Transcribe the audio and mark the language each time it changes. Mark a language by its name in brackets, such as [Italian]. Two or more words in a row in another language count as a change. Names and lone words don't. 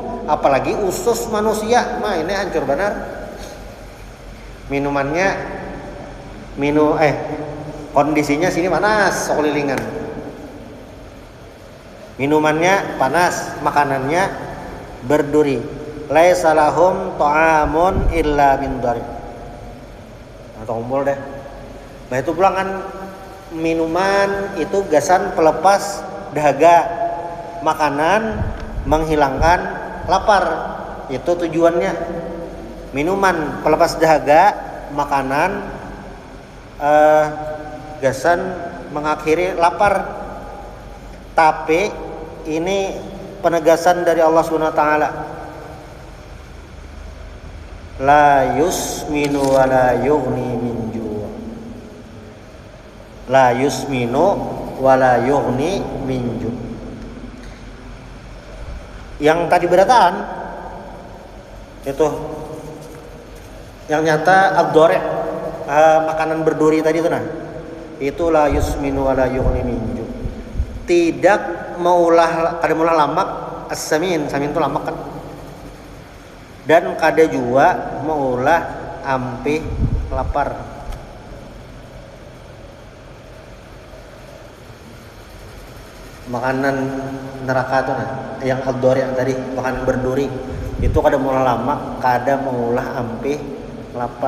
[Banjar] Apalagi usus manusia, mah ini hancur benar. Minumannya kondisinya sini panas sekelilingan. Minumannya panas, makanannya berduri. [Arabic] ليس لهم طعام إلا من ضريع. [Banjar] Atau kumpul deh. Nah itu pulang kan minuman itu gasan pelepas dahaga, makanan menghilangkan lapar. Itu tujuannya. Minuman pelepas dahaga, makanan gasan mengakhiri lapar. Tapi ini penegasan dari Allah [Arabic] سبحانه وتعالى. لا يسمن ولا يغني من جوع'. لا يسمن ولا يغني من جوع'. [Banjar] Yang tadi berataan itu yang nyata ad-dhari', makanan berduri tadi itu nah. Itu [Arabic] لا يسمن ولا يغني من جوع'. [Banjar] Tidak maulah lamak as-samin, samin itu lamak kan. Dan kada juga maulah ampih lapar. Makanan neraka itu nah, yang ad-dhari' yang tadi, makanan berduri itu kada maulah lamak, kada maulah ampih lapar.